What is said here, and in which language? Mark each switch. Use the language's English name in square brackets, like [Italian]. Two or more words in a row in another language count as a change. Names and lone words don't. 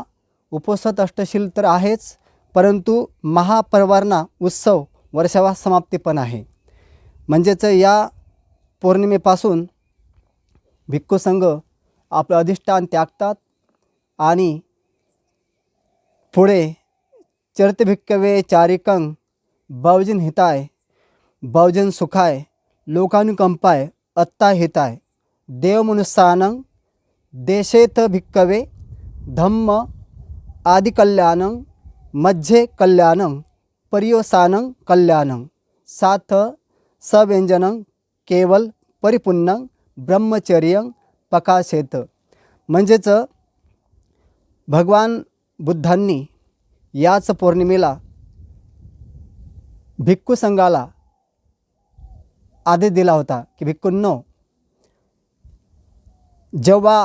[Marathi] उपोषित अष्टशील तर आहेच, परंतु महाप्रवारणा उत्सव वर्षावास समाप्ती पण आहे. म्हणजेच या पौर्णिमेपासून भिक्खू संघ आपलं अधिष्ठान त्यागतात आणि [Pali] पुढे चरित भिक्खवे चारिकं बहुजन हिताय बहुजन सुखाय लोकानुकंपाय अत्ता हिताय देव मनुष्यानं देशेत भिक्खवे धम्म आदि कल्याणं मध्ये कल्याणं पर्यवसानं कल्याणं साथ सव्यंजनं केवल परिपूर्णं ब्रह्मचर्यं प्रकाशेत. [Marathi] म्हणजेच भगवान बुद्धांनी याच पौर्णिमेला भिक्खू संघाला आदेश दिला होता की भिक्खूंनो, जेव्हा